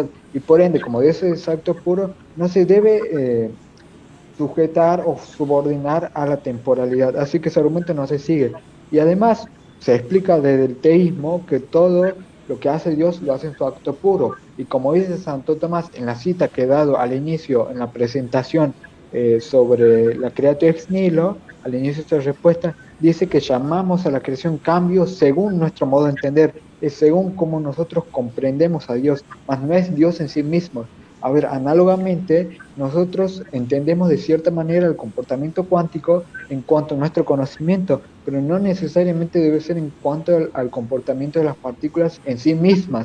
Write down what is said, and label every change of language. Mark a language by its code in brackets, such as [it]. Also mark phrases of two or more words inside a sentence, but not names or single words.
[es] Y por ende, como Dios es acto puro, no se debe sujetar o subordinar a la temporalidad. Así que ese argumento no se sigue. Y además, se explica desde el teísmo que todo lo que hace Dios lo hace en su acto puro. Y como dice Santo Tomás en la cita que he dado al inicio, en la presentación sobre la [la] creatio ex nihilo, [es] al inicio de esta respuesta, dice que llamamos a la creación cambio según nuestro modo de entender, es según cómo nosotros comprendemos a Dios, mas no es Dios en sí mismo. A ver, análogamente, nosotros entendemos de cierta manera el comportamiento cuántico en cuanto a nuestro conocimiento, pero no necesariamente debe ser en cuanto al comportamiento de las partículas en sí mismas.